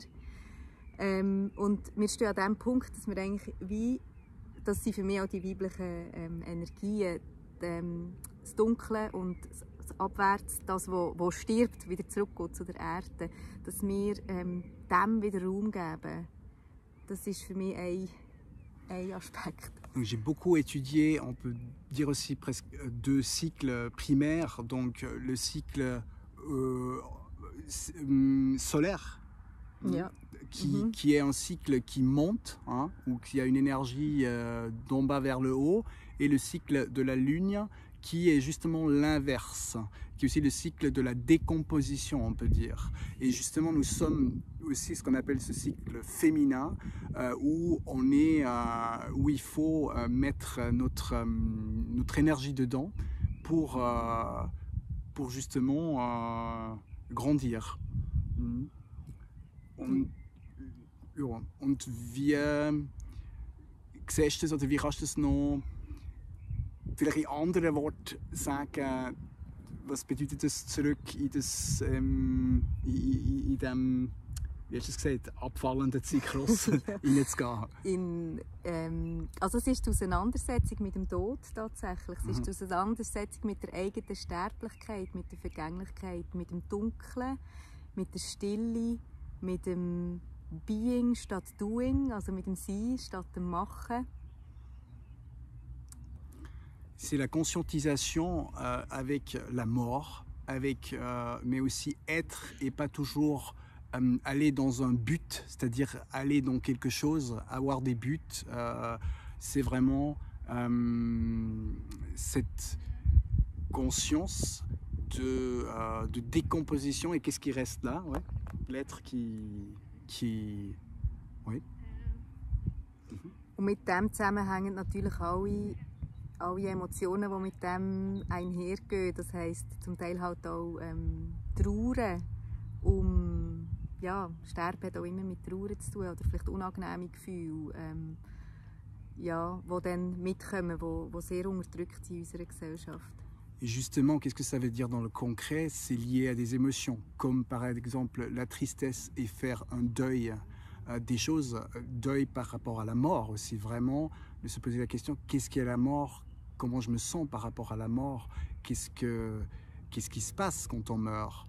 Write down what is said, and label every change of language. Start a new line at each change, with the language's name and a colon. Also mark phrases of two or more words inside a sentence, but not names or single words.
German: Und wir stehen an dem Punkt, dass wir eigentlich wie, das sind für mich auch die weiblichen Energien, das Dunkle und abwärts, das, was stirbt, wieder zurückgeht zu der Erde, dass wir dem wieder Raum geben. Das ist für mich ein Aspekt.
French: J'ai beaucoup étudié, on peut dire aussi presque 2 cycles primaires, donc le cycle solaire,
German: Ja.
French: qui est un cycle qui monte, hein, ou qui a une énergie d'en bas vers le haut, et le cycle de la lune qui est justement l'inverse, qui est aussi le cycle de la décomposition, on peut dire. Et justement, nous sommes aussi ce qu'on appelle ce cycle féminin, où il faut mettre notre énergie dedans pour justement grandir.
German: Und wie siehst du das, oder wie kannst du das noch vielleicht in anderen Worten sagen, was bedeutet das zurück in das, in dem, wie hast du es gesagt, abfallenden Zyklus hineinzugehen? Also es ist die Auseinandersetzung mit dem Tod tatsächlich. Es ist die Auseinandersetzung mit der eigenen Sterblichkeit, mit der Vergänglichkeit, mit dem Dunklen, mit der Stille, mit dem Being statt Doing, also mit dem Sein statt dem Machen.
French: C'est la conscientisation avec la mort, mais aussi être et pas toujours aller dans un but, c'est-à-dire aller dans quelque chose, avoir des buts. C'est vraiment cette conscience de décomposition. Et qu'est-ce qui reste là, ouais? L'être qui... Oui.
German: Und mit dem zusammenhängen natürlich alle Emotionen, die mit dem einhergehen. Das heisst, zum Teil halt auch Trauer. Ja, Sterben hat auch immer mit Trauer zu tun, oder vielleicht unangenehme Gefühle, ja, die dann mitkommen, die sehr unterdrückt sind in unserer Gesellschaft.
French: Et justement, qu'est-ce que ça veut dire dans le concret? C'est lié à des émotions, comme par exemple la tristesse et faire un deuil des choses, deuil par rapport à la mort aussi, vraiment, de se poser la question, qu'est-ce qu'est la mort? Comment je me sens par rapport à la mort? Qu'est-ce qui se passe quand on meurt?